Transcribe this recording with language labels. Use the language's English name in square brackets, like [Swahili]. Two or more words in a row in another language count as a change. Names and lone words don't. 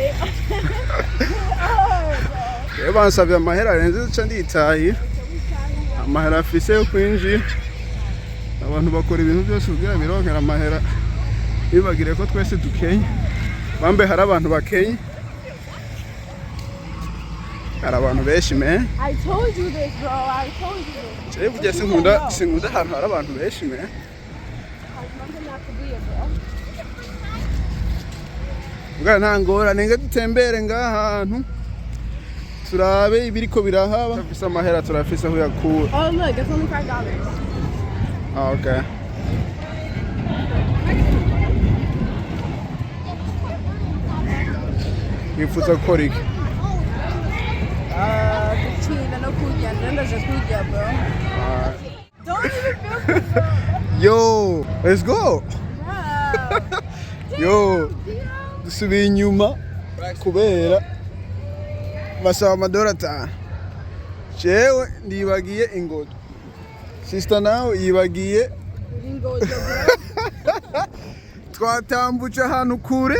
[Rundi] Bansabye amahera arenze ca nditaye. Amahera afise yo kwinjira. Abantu bakora ibintu byose kugira bironkera amahera. Bibagire ko twese dukenye. Bambe hari abantu bakenye. Hari abantu benshi man. [English] I told you this, bro. I told you this. [Rundi] Je burya sinkunda ahantu hari abantu benshi man. Bwa ntangora nenge dutembere ngahantu. Turabe ibiriko birahaba. Tufise amahera turafise aho yakura. [English] Oh look, it's only $5. Oh, okay. [Rundi] Wifuza gukora iki? Gucina no kurya, ndaje kurya, bro. [English] Don't even feel good, bro. Yo, let's go. Wow. [Rundi] Yo, dusubiye inyuma kubera basaba amadora 5. Jewe ndibagiye ingodo. Sister nawe yibagiye ingodo. Twatambuca ahantu kure.